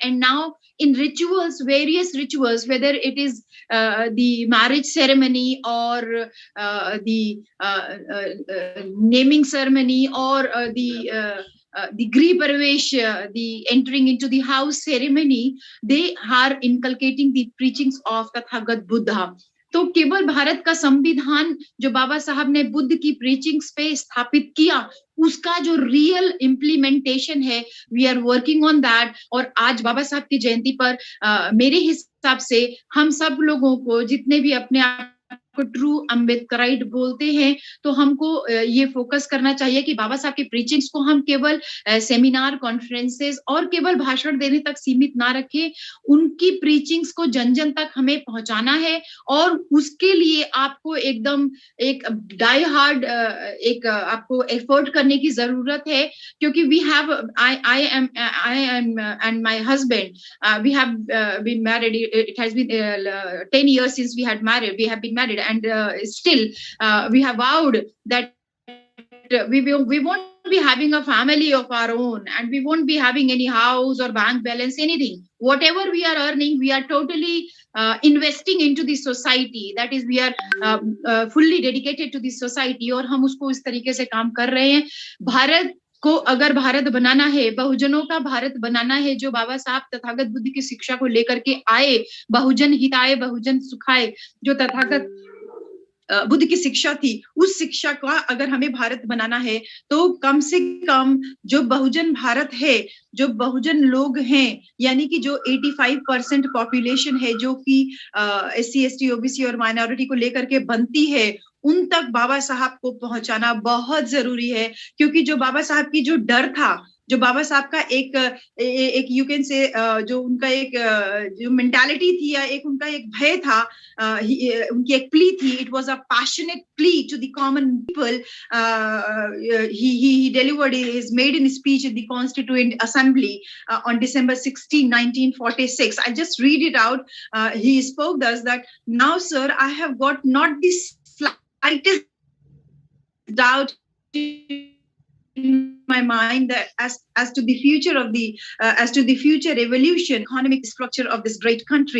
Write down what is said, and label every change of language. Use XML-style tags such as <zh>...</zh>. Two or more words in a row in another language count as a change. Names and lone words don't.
<en>And now in rituals, various rituals, whether it is the marriage ceremony or the naming ceremony or the Grih Pravesh, the entering into the house ceremony, they are inculcating the preachings of Tathagat Buddha.</en> <hi>तो केवल भारत का संविधान जो बाबा साहब ने बुद्ध की प्रीचिंग्स पे स्थापित किया, उसका जो</hi> <en>real implementation</en> <hi>है,</hi> <en>we are working on that.</en> <hi>और आज बाबा साहब की जयंती पर मेरे हिसाब से हम सब लोगों को, जितने भी अपने आप को</hi> <en>true Ambedkarite</en> <hi>बोलते हैं, तो हमको ये फोकस करना चाहिए कि बाबा साहब की प्रीचिंग्स को हम केवल</hi> <en>seminar, conferences</en> <hi>और केवल भाषण देने तक सीमित ना रखें. उनकी प्रीचिंग्स को जन जन तक हमें पहुंचाना है, और उसके लिए आपको एकदम एक</hi> <en>die hard</en> <hi>एक आपको एफर्ट करने की जरूरत है.</hi> <en>क्योंकि we have I am and my husband we have been married. it has been 10 years since we had married. We have been married, and still we have vowed that we won't be having a family of our own, and we won't be having any house or bank balance, anything. Whatever we are earning, we are totally investing into the society. That is, we are fully dedicated to the society,</en> <hi>और हम उसको इस तरीके से काम कर रहे हैं. भारत को अगर भारत बनाना है, बहुजनों का भारत बनाना है, जो बाबा साहब तथागत बुद्ध की शिक्षा को लेकर के आए,</hi> <pi>बहुजन हिताय बहुजन सुखाय,</pi> <hi>जो तथागत बुद्ध की शिक्षा थी, उस शिक्षा का अगर हमें भारत बनाना है, तो कम से कम जो बहुजन भारत है, जो बहुजन लोग हैं, यानी कि जो 85% पॉपुलेशन है, जो कि SC, ST, OBC और माइनॉरिटी को लेकर के बनती है, उन तक बाबा साहब को पहुंचाना बहुत जरूरी है. क्योंकि जो बाबा साहब की जो डर था, जो बाबा साहब का एक</hi> <en>you can say</en> <hi>जो उनका एक जो मेंटालिटी थी, या एक उनका एक भय था, उनकी एक प्ली थी.</hi> <en>it was a passionate plea to the common people. he delivered his maiden speech in the Constituent Assembly on December 16, 1946. I just read it out. He spoke thus that, "Now, sir, I have got not the slightest doubt in my mind that as to the future of the future evolution, economic structure of this great country.</en>